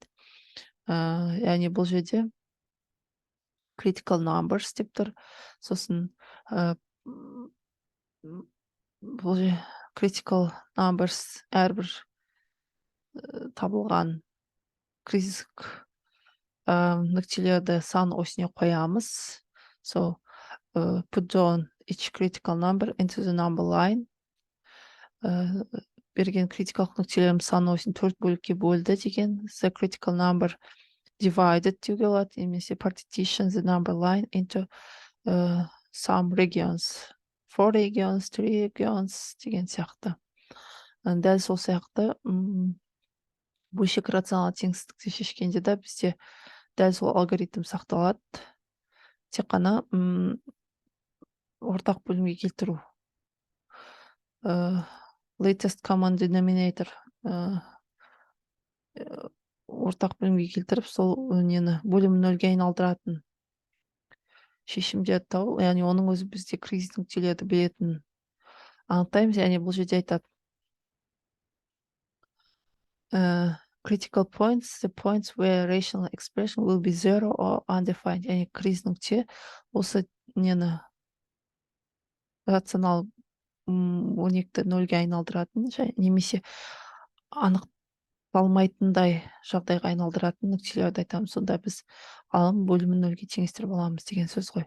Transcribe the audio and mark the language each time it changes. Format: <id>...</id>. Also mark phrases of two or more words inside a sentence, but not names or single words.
<kk>Яғни бұл жерде</kk> <en>critical numbers</en> <kk>деп тұр. Сосын бұл</kk> <en>critical numbers</en> <kk>әрбір табылған критик нүктелерді сан осіне қоямыз.</kk> <en>So put down each critical number into the number line.</en> <kk>Берген критикалық нүктелерім сан осін 4 бөлікке бөлді деген.</kk> <en>The critical number divided</en> <kk>деуге болады, немесе</kk> <en>partition the number line into some regions. 4 regions, 3 regions</en> <kk>деген сияқты. Дәл сол сияқты бөлшек рационал теңсіздікті шешкенде де бізде дәл сол алгоритм сақталады. Тек қана ортақ бөлімге келтіру.</kk> <en>Latest common denominator</en> <kk>ортақ бөлімге келтіріп, сол бөлім нөлге айналдыратын шешімдерді тауып, яғни оның өзі бізде кризис нүктелерді беретін анықтаймыз. Яғни бұл жерде айтады</kk> <en>critical points, the points where rational expression will be zero or undefined.</en> <kk>Яғни кризис нүкте осы рационал өрнекті нөлге айналдыратын, немесе анықталмайтындай жағдайға айналдыратын нүктелерді айтамыз. Сонда біз алым бөлімін нөлге теңестіріп аламыз деген сөз ғой.</kk>